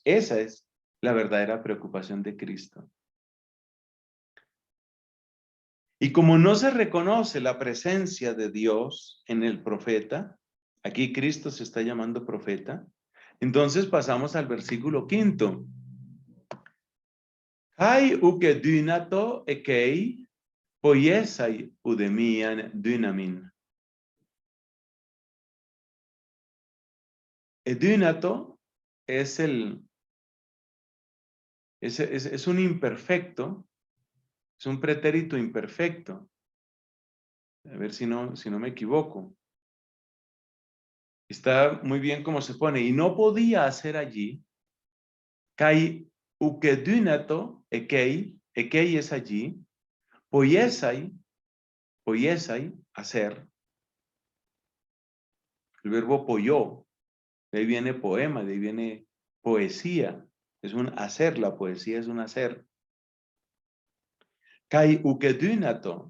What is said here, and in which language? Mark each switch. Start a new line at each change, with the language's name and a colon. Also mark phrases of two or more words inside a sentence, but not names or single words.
Spanish: Esa es la verdadera preocupación de Cristo. Y como no se reconoce la presencia de Dios en el profeta, aquí Cristo se está llamando profeta, entonces pasamos al versículo 5.
Greek: καὶ οὐκ ἐδύνατο ἐκεῖ ποιῆσαι οὐδεμίαν δύναμιν.
Spanish: Dynato es es un imperfecto, es un pretérito imperfecto. A ver si no me equivoco. Está muy bien cómo se pone. Y no podía hacer allí.
Greek: καὶ οὐκ ἐδύνατο ἐκεῖ.
Spanish: Ekei es allí. Poiesai. Poiesai, hacer. El verbo poyó. De ahí viene poema, de ahí viene poesía. Es un hacer, la poesía es un hacer.
Greek: καὶ οὐκ ἐδύνατο.